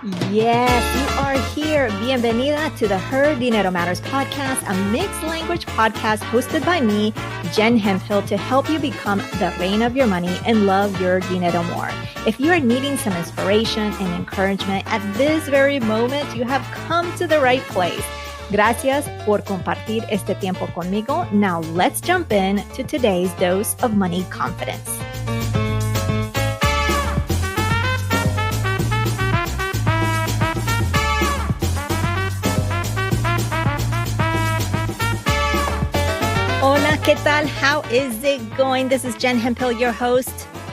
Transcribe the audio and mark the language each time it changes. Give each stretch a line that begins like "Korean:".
English: Yes, you are here. Bienvenida to the Her Dinero Matters podcast, a mixed language podcast hosted by me, Jen Hemphill, to help you become the reign of your money and love your dinero more. If you are needing some inspiration and encouragement at this very moment, you have come to the right place.
Spanish: Gracias por compartir este tiempo conmigo.
English: Now let's jump in to today's dose of money confidence.
Spanish: Hola, ¿qué tal?
English: How is it going? This is Jen Hemphill, your host.